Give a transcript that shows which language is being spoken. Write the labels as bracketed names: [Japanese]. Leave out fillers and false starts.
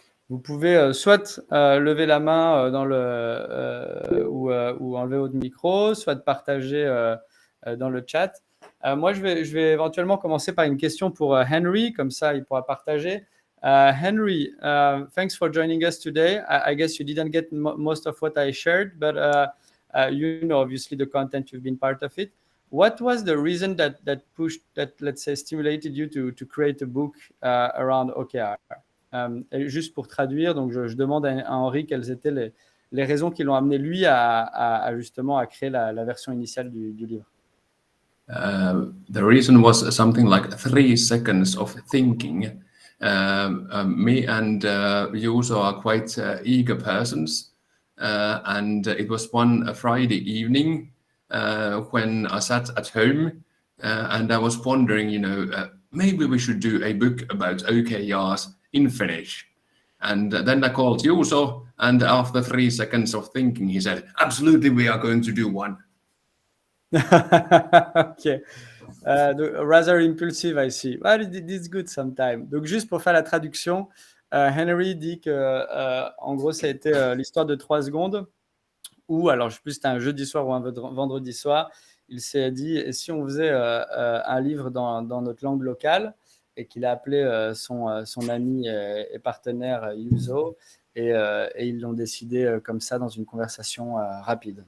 [French] Vous pouvez soit lever la main ou enlever votre micro, soit partager dans le chat. Moi, je vais éventuellement commencer par une question pour Henry, comme ça il pourra partager. [English] Henry, thanks for joining us today. I guess you didn't get most of what I shared, but you know obviously the content, you've been part of it. What was the reason that let's say stimulated you to create a book around OKR? [French] Juste pour traduire, donc je demande à Henri quelles étaient les raisons qui l'ont amené lui à justement à créer la version initiale du livre. [English] The reason was something like 3 seconds of thinking. Me and Juuso are quite eager persons, and it was one Friday evening when I sat at home and I was wondering, maybe we should do a book about OKRs in Finnish. And then I called Juuso, and after 3 seconds of thinking, he said, absolutely, we are going to do one. Ok. Rather impulsive, I see. Well, it's good sometimes. [French] Donc, juste pour faire la traduction, Henry dit que, en gros, ça a été l'histoire de 3 secondes où, alors je sais plus si c'était un jeudi soir ou un vendredi soir, il s'est dit, et si on faisait un livre dans notre langue locale, et qu'il a appelé son ami et partenaire Juuso, et ils l'ont décidé comme ça dans une conversation rapide.